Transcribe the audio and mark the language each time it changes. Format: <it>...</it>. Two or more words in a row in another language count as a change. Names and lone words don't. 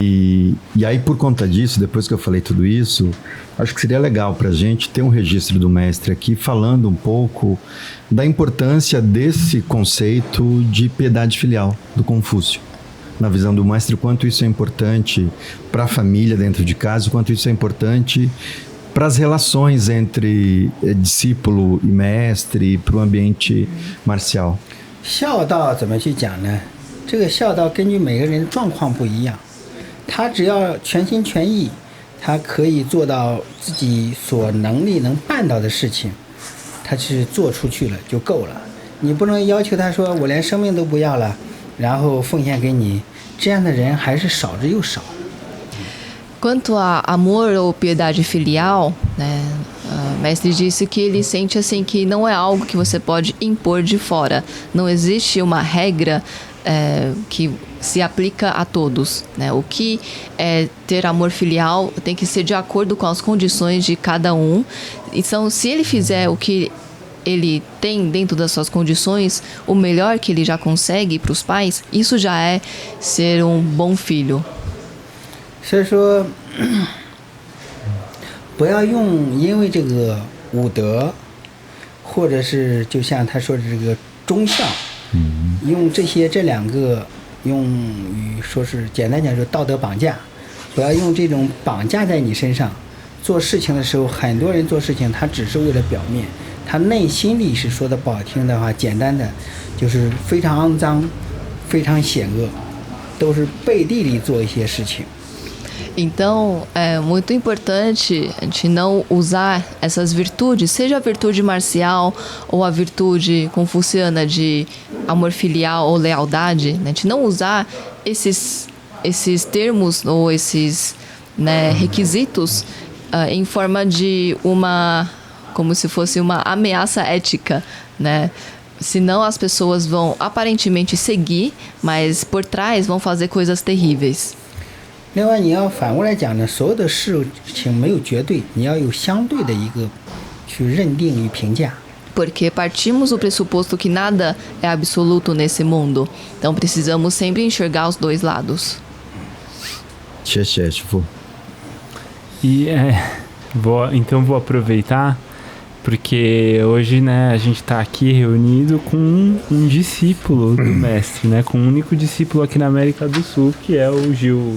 <pt>E aí, por conta disso, depois que eu falei tudo isso, acho que seria legal para a gente ter um registro do mestre aqui falando um pouco da importância desse conceito de piedade filial do Confúcio. Na visão do mestre, o quanto isso é importante para a família dentro de casa, o quanto isso é importante para as relações entre discípulo e mestre, para o ambiente marcial.</pt> <zh>孝道怎么去讲呢？这个孝道根据每个人的状况不一样，他只要全心全意，他可以做到自己所能力能办到的事情，他是做出去了就够了。你不能要求他说我连生命都不要了，然后奉献给你，这样的人还是少之又少。</zh> <pt>Quanto a amor ou piedade filial, né, o mestre disse que ele sente assim que não é algo que você pode impor de fora. Não existe uma regra que se aplica a todos, né? O que é ter amor filial tem que ser de acordo com as condições de cada um. Então, se ele fizer o que ele tem dentro das suas condições, o melhor que ele já consegue para os pais, isso já é ser um bom filho.</pt> <zh>所以说，不要因为这个武德，或者是就像他说的这个忠孝，用这2个用于说是简单讲说道德绑架，不要用这种绑架在你身上。做事情的时候，很多人做事情他只是为了表面，他内心里是说的不好听的话，简单的就是非常肮脏、非常险恶，都是背地里做一些事情。</zh> <pt>Então, é muito importante a gente não usar essas virtudes, seja a virtude marcial ou a virtude confuciana de amor filial ou lealdade, né? A gente não usar esses termos ou esses, né, requisitos em forma de como se fosse uma ameaça ética, né? Senão as pessoas vão aparentemente seguir, mas por trás vão fazer coisas terríveis.</pt> <zh>另外，你要反过来讲呢，所有的事情没有绝对，你要有相对的一个去认定与评价。</zh> <pt>Porque partimos do pressuposto que nada é absoluto nesse mundo. Então precisamos sempre enxergar os dois lados. Shifu. E então vou aproveitar porque hoje, né, a gente está aqui reunido com um discípulo do mestre, né, com um único discípulo aqui na América do Sul, que é o Gil.</pt>